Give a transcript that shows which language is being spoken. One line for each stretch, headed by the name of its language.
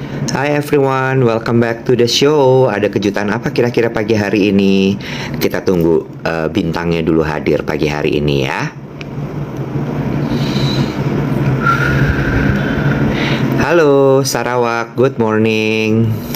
English: Hi everyone, welcome back to the show.
Indonesian: Ada kejutan apa kira-kira pagi hari ini? Kita tunggu bintangnya dulu hadir pagi hari ini ya.
English: Halo Sarawak, good morning.